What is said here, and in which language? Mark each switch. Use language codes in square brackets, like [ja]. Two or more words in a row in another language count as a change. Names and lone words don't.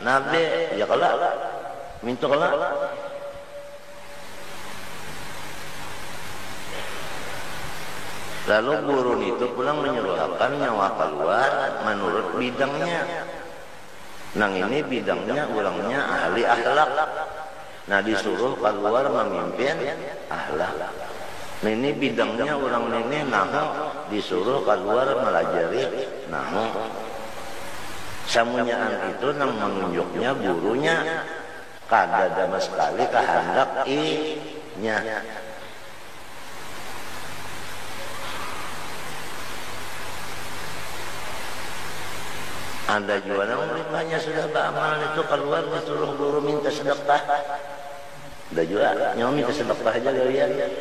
[bjn] Ya kalau minta kalau lalu guru itu pulang menyuruhkan nyawa keluar menurut bidangnya. Nang ini bidangnya orangnya ahli akhlak. [id] Nah disuruh keluar memimpin akhlak. Nah ini bidangnya orang ini nahu, [bjn] disuruh keluar melajari nahu. Samunyaan itu nang menunjuknya gurunya kada sama sekali kehendak i-nya. [id] Ada juga orang muridnya sudah beramal itu keluar disuruh guru minta sedekah. [bjn] Ada juga nyawa minta sedekah aja kalian.